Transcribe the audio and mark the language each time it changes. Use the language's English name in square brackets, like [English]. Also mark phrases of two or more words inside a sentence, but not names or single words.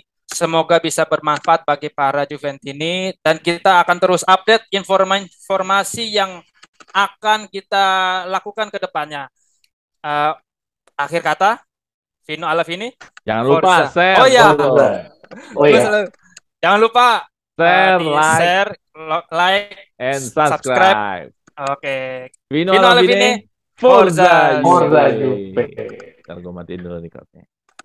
[Indonesian] Semoga bisa bermanfaat bagi para Juventini dan kita akan terus update informasi yang akan kita lakukan ke depannya. Eh, Akhir kata, Vino Alavini, Jangan lupa Forza. Oh share, ya, Oh lupa ya, selalu. Jangan lupa share, di like, [English] share, like, and subscribe. subscribe. [Indonesian] Oke. Vino Vino Alavine, Alavini, Forza Forza Juve. Forza Juve. Ntar gue matiin dulu nih.